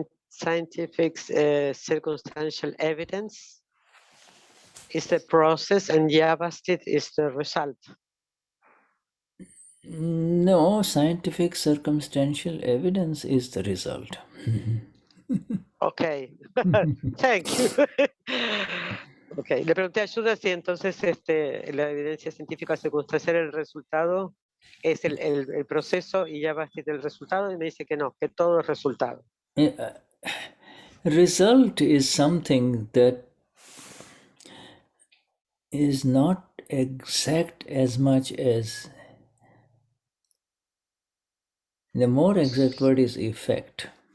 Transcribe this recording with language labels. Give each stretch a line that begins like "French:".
English: Scientific circumstantial evidence is the process and Vyavasthit is the result. No, scientific circumstantial evidence is the result. Okay, thank you.
Spanish: Okay, le pregunté a Shuddha si entonces la evidencia científica circunstancial el resultado es el proceso y ya va a ser el resultado y me dice que no, que todo es resultado.
English: Result is something that is not exact as much as the more exact word is effect.